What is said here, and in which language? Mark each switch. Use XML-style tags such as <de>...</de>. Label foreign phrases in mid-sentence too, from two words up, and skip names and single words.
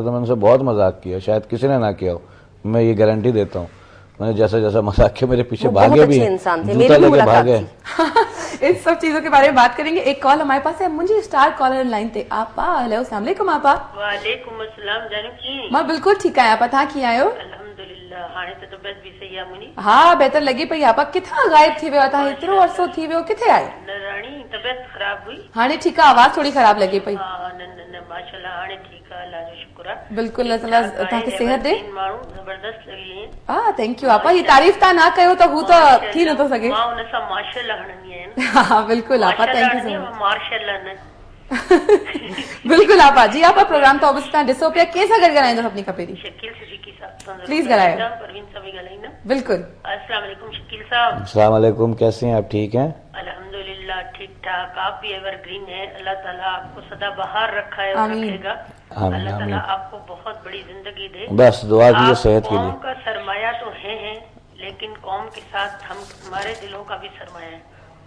<hi>मैंने उनसे बहुत मजाक किया, शायद किसी ने ना किया हो, मैं ये गारंटी देता हूँ। मैंने जैसा जैसा मजाक किया, मेरे पीछे वो भागे बहुत भी अच्छे हैं, इंसान थे, जूता मेरी भी लेके मुलाकात भागे। थी। इन सब चीजों के बारे में बात करेंगे। एक कॉल हमारे पास है, मुझे स्टार कॉलर लाइन थे आपा। हेलो,</hi> <ar>السلام عليكم</ar> <hi>आपा।</hi> <ar>وعليكم السلام</ar> <sd>जानू की मां बिल्कुल ठीक है आपा, था की आयो? अल्हम्दुलिल्लाह हाणे त तबियत बि सही आहे मुंहिंजी। हाँ बेहतर लगी पई आपा। किथां गायब थी वियो था, हेतिरो अरसो थी वियो, किथे आयो? न राणी तबियत ख़राब हुई। हाणे ठीकु आहे, आवाज थोड़ी खराब लगे पई। हा न माशाल्लाह हाणे ठीकु आहे, अल्लाह जो शुक्र आहे। बिल्कुल, अल्लाह ताला तव्हांखे सेहत ॾे। माण्हू ज़बरदस्त लॻी आहिनि। हा</sd> <en>thank you</en> <sd>आपा। ये तारीफ़ तव्हां ना कयो त हू त थी नथो सघे। मां हुन सां माशाल्लाह हणंदी आहियां। हा बिल्कुल आपा,</sd> <en>thank you so much.</en> <sd>माशाल्लाह न बिल्कुल आपा जी। आपा प्रोग्राम तो ऑब्वियसली तव्हां ॾिसो पिया, कंहिंसां गॾु ॻाल्हाईंदो सभिनी खां पहिरीं? शकील सिद्दीकी साहब सां Please ॻाल्हायो। परवीन सां बि ॻाल्हाईंदमि। बिल्कुल।</sd> <ar>السلام عليكم</ar> <sd>शकील साहब।</sd> <ar>السلام عليكم,</ar> <hi>कैसे हैं आप? ठीक हैं? अल्हम्दुलिल्लाह ठीक ठाक। आप भी एवरग्रीन है। अल्लाह ताला आपको सदा बहार रखा है और आमीन। रखेगा। आमीन, अल्लाह ताला आमीन। आपको बहुत बड़ी जिंदगी दे। बस दुआ कीजिए आप सेहत के कौम लिए। का सरमाया तो है, लेकिन कौम के साथ हम हमारे दिलों का भी सरमाया है।</hi>